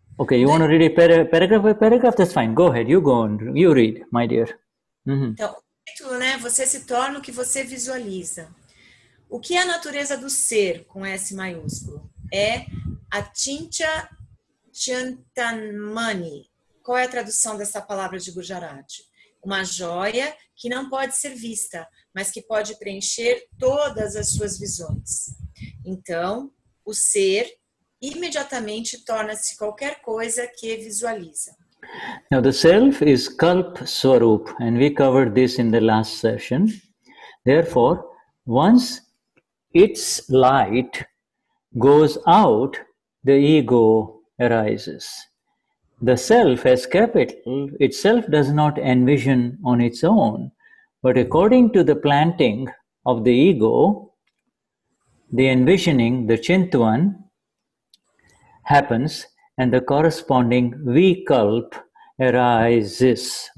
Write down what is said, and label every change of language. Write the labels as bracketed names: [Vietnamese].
[English] you want to read it paragraph by paragraph? That's fine. Go ahead. You go on. You read, my dear. [Portuguese] Então, o título, né? Você se torna o que você visualiza. O que é a natureza do ser, com S maiúsculo? É Achintya Chintamani. Qual é a tradução dessa palavra de Gujarati? Uma joia que não pode ser vista, mas que pode preencher todas as suas visões. Então, o ser imediatamente torna-se qualquer coisa que visualiza. [English] Now, the self is Kalp Swarup, and we covered this in the last session. Therefore, once its light goes out, the ego arises. The self as capital itself does not envision on its own, but according to the planting of the ego, the envisioning, the Chintuan, happens and the corresponding Vikalp arises.